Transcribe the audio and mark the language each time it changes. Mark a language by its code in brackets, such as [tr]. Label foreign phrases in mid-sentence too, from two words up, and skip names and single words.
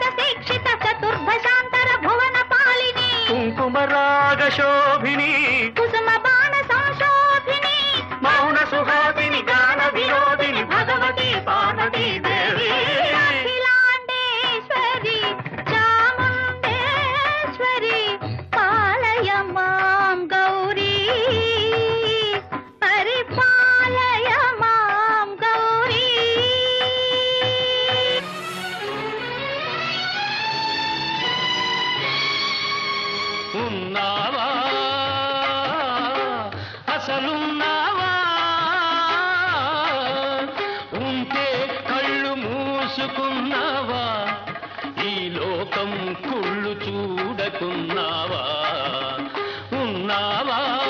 [sa] शिक्षित चतुर्भशांतर भुवन पालिनी कुंकुम राग शोभिनी कुसुम बाण संशोभिनी मौन सुहासिनी गान विनोदिनी भगवती पार्वती देवी अखिलांडेश्वरी चामुंडेश्वरी पालय मां गौरी परिपालय मां गौरी [te] ఉన్నావా అసలున్నావా ఉంటే కళ్ళు మూసుకున్నావా ఈ లోకం కుళ్ళు చూడకున్నావా ఉన్నావా